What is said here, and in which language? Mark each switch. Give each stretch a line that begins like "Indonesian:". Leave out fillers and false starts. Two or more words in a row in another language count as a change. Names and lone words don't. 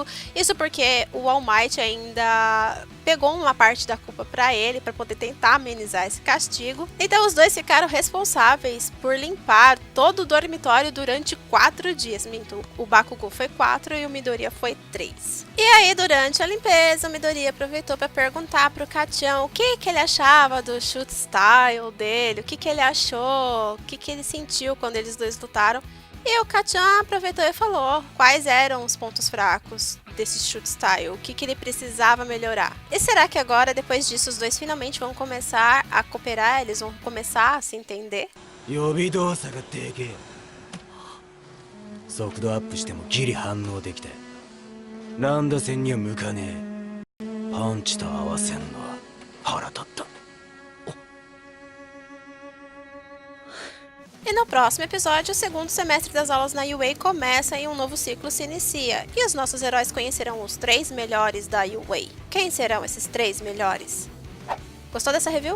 Portuguese: Isso porque o All Might ainda pegou uma parte da culpa pra ele, pra poder tentar amenizar esse castigo. Então os dois ficaram responsáveis por limpar todo o dormitório durante 4 dias. Minto, o Bakugou foi 4 e o Midoriya foi 3. E aí, durante a limpeza, o Midoriya aproveitou para perguntar pro Kacchan o que ele achava do
English: shoot style
Portuguese: dele, o que ele achou, o que ele sentiu quando eles dois lutaram. E o Kacchan aproveitou e falou quais eram os pontos fracos desse
English: shoot style,
Portuguese: o que ele precisava melhorar. E será que agora, depois disso, os dois finalmente vão começar a cooperar? Eles vão começar a se entender?
Japanese: 予備動作がでけえ。速度アップしてもギリ反応できて乱打戦には向かねえ。パンチと合わせんのは腹立った。
Portuguese: E no próximo episódio, o segundo semestre das aulas na UA começa e um novo ciclo se inicia. E os nossos heróis conhecerão os 3 melhores da UA. Quem serão esses 3 melhores? Gostou dessa review?